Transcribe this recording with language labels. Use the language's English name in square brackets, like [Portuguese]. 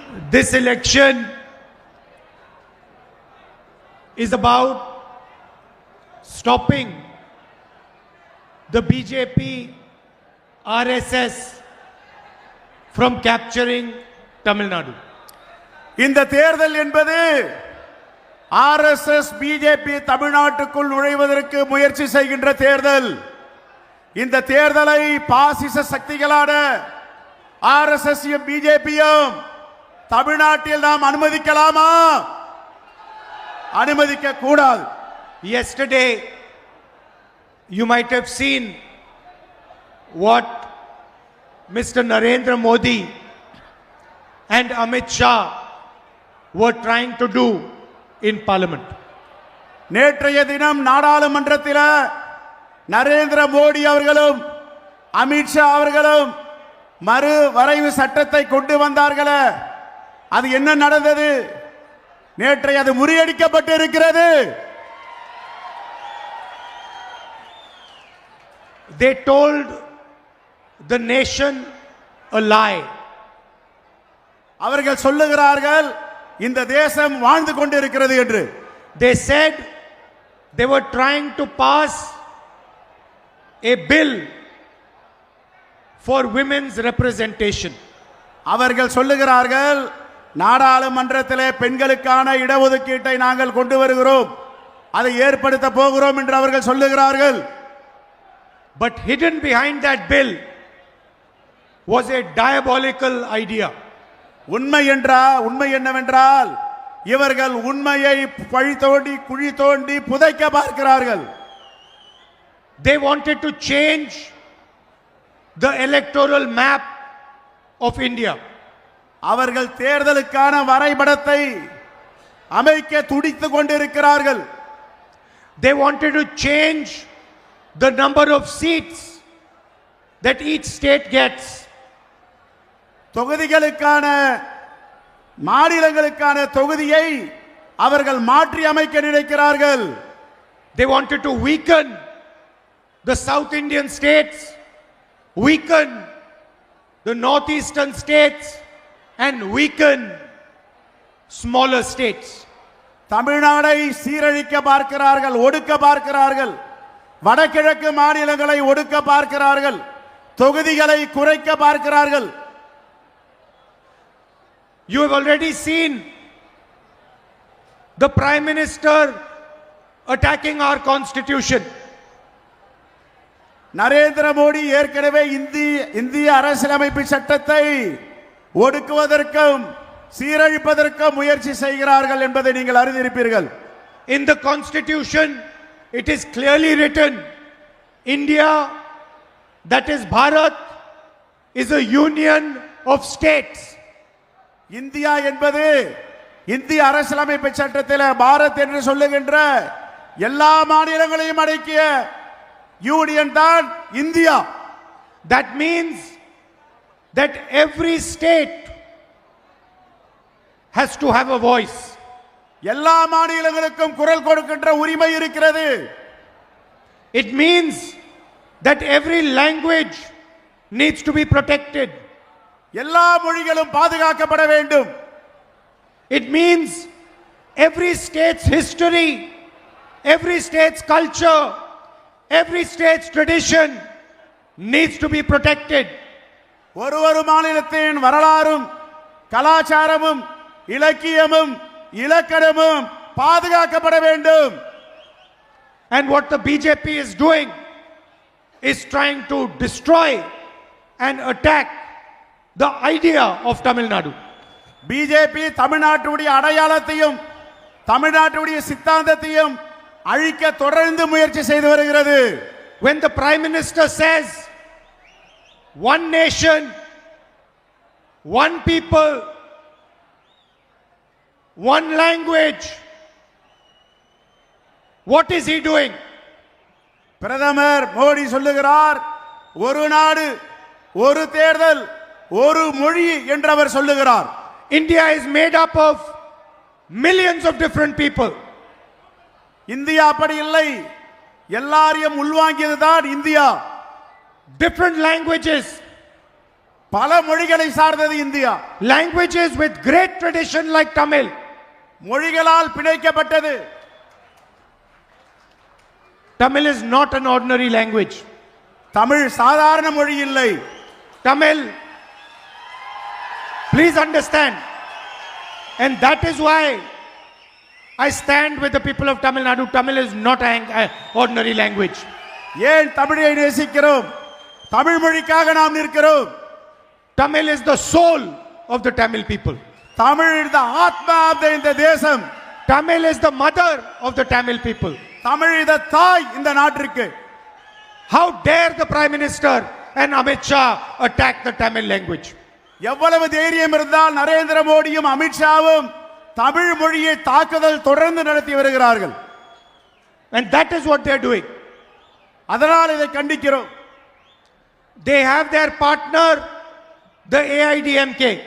[English] This election is about stopping the BJP, RSS from capturing Tamil Nadu. [Tamil] இந்த தேர்தல் என்பது RSS BJP தமிழ்நாட்டுக்குள் நுழைவதற்கு முயற்சி செய்கின்ற தேர்தல். இந்த தேர்தலை பாசிச சக்திகளான ஆர்எஸ்எஸ் பிஜேபியும் தமிழ்நாட்டில் நாம் அனுமதிக்கலாமா? அனுமதிக்க கூடாது. [English] Yesterday, you might have seen what Mr. Narendra Modi and Amit Shah were trying to do in Parliament. [Tamil] நேற்றைய தினம் நாடாளுமன்றத்தில் நரேந்திர மோடி அவர்களும் அமித்ஷா அவர்களும் மறு வரைவு சட்டத்தை கொண்டு வந்தார்களே, அது என்ன நடந்தது? நேற்றை அது முறியடிக்கப்பட்டு இருக்கிறது. [English] They told the nation a lie. [Tamil] அவர்கள் சொல்லுகிறார்கள் இந்த தேசம் வாழ்ந்து கொண்டிருக்கிறது என்று. [English] They said they were trying to pass a bill for women's representation. [Tamil] அவர்கள் சொல்லுகிறார்கள் நாடாளுமன்றத்திலே பெண்களுக்கான இடஒதுக்கீட்டை நாங்கள் கொண்டு வருகிறோம், அதை ஏற்படுத்த போகிறோம் என்று அவர்கள் சொல்லுகிறார்கள். [English] But hidden behind that bill was a diabolical idea. [Tamil] உண்மை என்னவென்றால் இவர்கள் உண்மையை பழி தோண்டி குழி தோண்டி புதைக்க பார்க்கிறார்கள். [English] They wanted to change the electoral map of India. [Tamil] அவர்கள் தேர்தலுக்கான வரைபடத்தை அமைக்க துடித்துக் கொண்டிருக்கிறார்கள். [English] They wanted to change the number of seats that each state gets. [Tamil] தொகுதிகளுக்கான மாநிலங்களுக்கான தொகுதியை அவர்கள் மாற்றி அமைக்க நினைக்கிறார்கள். [English] They wanted to weaken the South Indian states, weaken the northeastern states, and weaken smaller states. [Tamil] தமிழ்நாடை சீரழிக்க பார்க்கிறார்கள், ஒடுக்க பார்க்கிறார்கள். வடகிழக்கு மாநிலங்களை ஒடுக்க பார்க்கிறார்கள், தொகுதிகளை குறைக்க பார்க்கிறார்கள். [English] You have already seen the Prime Minister attacking our constitution. [Tamil] Narendra Modi ஏற்கனவே இந்திய அரசியலமைப்பு சட்டத்தை ஒடுக்குவதற்கும் சீரழிப்பதற்கும் முயற்சி செய்கிறார்கள் என்பதை நீங்கள் அறிந்திருப்பீர்கள். [English] In the constitution, it is clearly written, India, that is Bharat, is a union of states. [Tamil] India என்பது இந்திய அரசியலமைப்பு சட்டத்தில் பாரத் என்று சொல்லுகின்ற எல்லா மாநிலங்களையும் அடக்கிய யூனியன் தான் India. [English] That means that every state has to have a voice. [Tamil] எல்லா மாநிலங்களுக்கும் குரல் கொடுக்கின்ற உரிமை இருக்கிறது. [English] It means that every language needs to be protected. [Tamil] எல்லா மொழிகளும் பாதுகாக்கப்பட வேண்டும். [English] It means every state's history, every state's culture, every state's tradition needs to be protected. [Tamil] ஒரு மாநிலத்தின் வரலாறும் கலாச்சாரமும் இலக்கியமும் இலக்கணமும் பாதுகாக்கப்பட வேண்டும். [English] And what the BJP is doing is trying to destroy and attack the idea of Tamil Nadu. [Tamil] BJP தமிழ்நாட்டுடைய அடையாளத்தையும் தமிழ்நாட்டுடைய சித்தாந்தத்தையும் அழிக்க தொடர்ந்து முயற்சி செய்து வருகிறது. [English] When the Prime Minister says one nation, one people, one language, what is he doing? [Tamil] பிரதமர் மோடி சொல்லுகிறார் ஒரு நாடு ஒரு தேர்தல் ஒரு மொழி என்று அவர் சொல்லுகிறார். [English] India is made up of millions of different people. [Tamil] India அப்படி இல்லை, எல்லாரையும் உள்வாங்கியதுதான் இந்தியா. [English] Different languages, [Tamil] பல மொழிகளை சார்ந்தது India. [English] languages with great tradition like Tamil. [Tamil] மொழிகளால் பிணைக்கப்பட்டது. [English] Tamil is not an ordinary language. [Tamil] Tamil சாதாரண மொழி இல்லை. [English] Tamil Please understand. And that is why I stand with the people of Tamil Nadu. Tamil is not an ordinary language. [Tamil] ஏன் தமிழை நேசிக்கிறோம்? தமிழ் மொழிக்காக நாம் நிற்கிறோம். [English] Tamil is the soul of the Tamil people. [Tamil] Tamil இந்த ஆத்மா இந்த தேசம். [English] Tamil is the mother of the Tamil people. [Tamil] Tamil இந்த தாய் இந்த நாட்டிற்கு. [English] How dare the Prime Minister and Amit Shah attack the Tamil language? [Tamil] எவ்வளவு தைரியம் இருந்தால் நரேந்திர மோடியும் அமித்ஷாவும் தமிழ் மொழியை தாக்குதல் தொடர்ந்து நடத்தி வருகிறார்கள். [English] And that is what they are doing. [Tamil] அதனால் இதை கண்டிக்கிறோம். [English] They have their partner, the AIDMK.